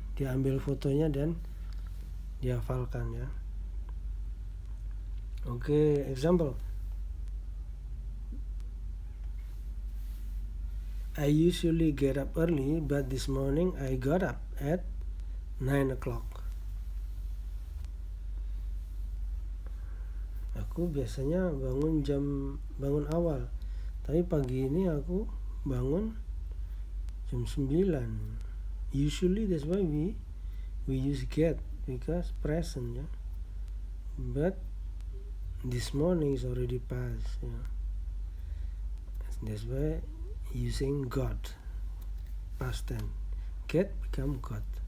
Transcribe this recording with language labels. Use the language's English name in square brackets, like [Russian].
[Indonesian] Diambil fotonya dan dihafalkan ya. [English] Okay, example. I usually get up early, but this morning I got up at 9 o'clock. [Indonesian] Aku biasanya bangun awal, tapi pagi ini aku bangun jam 9. [English] Usually that's why we use get because present ya. But this morning is already past ya. That's why using got, past tense. Get become got.